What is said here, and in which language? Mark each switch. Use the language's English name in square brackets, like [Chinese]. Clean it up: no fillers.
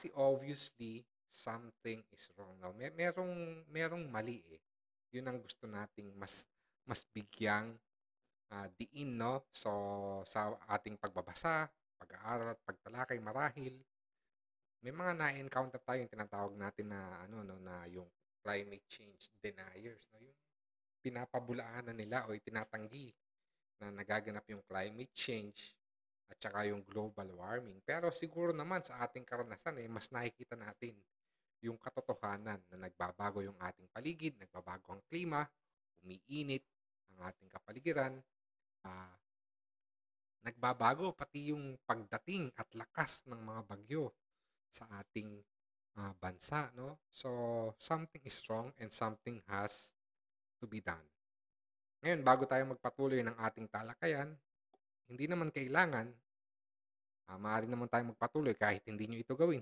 [English] Kasi obviously something is wrong, no? [Filipino] Merong mali eh. Yun ang gusto nating mas bigyang diin, no? So, sa ating pagbabasa, pag-aaral at pagtalakay marahil, may mga na-encounter tayo yung tinatawag natin na ano no na yung climate change deniers, no? Yung pinapabulaanan nila o itinatanggi na nagaganap yung climate change at saka yung global warming. Pero siguro naman sa ating karanasan mas nakikita natin yung katotohanan na nagbabago yung ating paligid, nagbabago ang klima, umiinit ang ating kapaligiran, ah, nagbabago pati yung pagdating at lakas ng mga bagyo sa ating bansa, no? [English] So, something is wrong and something has to be done. [Filipino] Ngayon, bago tayo magpatuloy ng ating talakayan, hindi naman kailangan, maaari naman tayo magpatuloy kahit hindi nyo ito gawin.